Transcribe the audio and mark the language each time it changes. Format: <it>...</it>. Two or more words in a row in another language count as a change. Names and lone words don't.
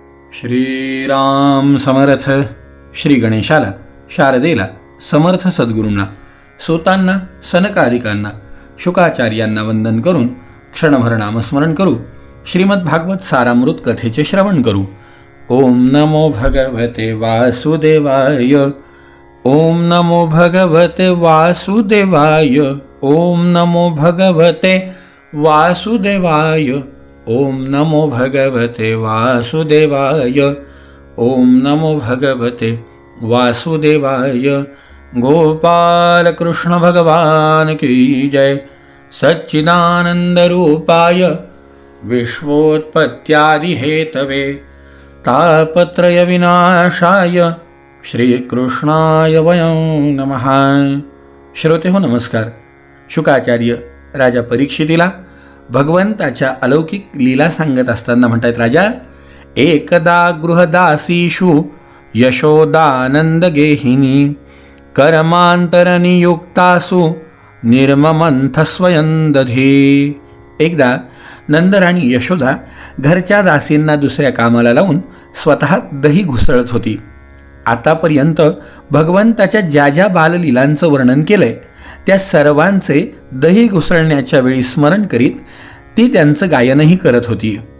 <mr>श्रीराम समर्थ. श्री गणेशाला, शारदेला, समर्थ सद्गुरूंना, सोतांना, सनकादिकांना, शुकाचार्यांना वंदन करून क्षणभर नामस्मरण करू. श्रीमद भागवत सारामृत कथेचे श्रवण करू.</mr> <sa>ओम नमो भगवते वासुदेवाय. ओम नमो भगवते वासुदेवाय. ओम नमो भगवते वासुदेवाय. ओम नमो भगवते वासुदेवाय. ओम नमो भगवते वासुदेवाय.</sa> <hi>गोपाल कृष्ण भगवान की जय.</hi> <sa>सच्चिदानंद रूपाय विश्वोत्पत्त्यादि हेतवे तापत्रय विनाशाय श्रीकृष्णाय वयं नमः.</sa> <mr>श्रोते हो नमस्कार. शुकाचार्य राजा परीक्षितीला भगवंताच्या अलौकिक लीला सांगत असताना म्हणतात, राजा,</mr> <sa>एकदा गृहदासीषु यशोदानंद गेहिनी कर्मांतरनियुक्तासु निर्ममंथ स्वयं दधी.</sa> <mr>एकदा नंदराणी यशोदा घरच्या दासींना दुसऱ्या कामाला लावून स्वतः दही घुसळत होती. आतापर्यंत भगवंताच्या ज्या ज्या बाललीलांचं वर्णन केलंय त्या सर्वांचे दही घुसळण्याच्या वेळी स्मरण करीत ती त्यांचं गायनही करत होती.</mr>